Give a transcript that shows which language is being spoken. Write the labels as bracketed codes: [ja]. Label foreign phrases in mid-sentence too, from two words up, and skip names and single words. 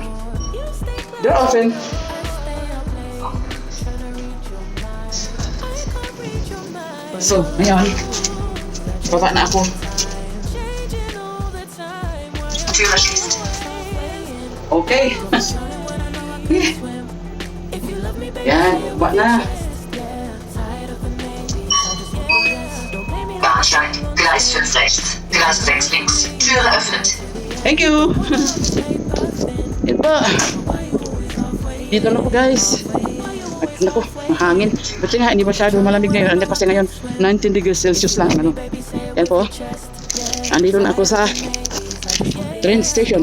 [en] Door open. [tl] So, ngayon, baba na ako. Okay. Yan, baba na. [de] Bahnsteig, Gleis 5 rechts, Gleis 6 links, Türe öffnet. [en] Thank you! [tl] Yan pa. Dito na po, guys. At naku, mahangin. Buti nga, hindi masyado malamig ngayon. Kasi ngayon, 19 [en] degrees Celsius [tl] lang. Ano. Yan po. Andito na ako sa train station.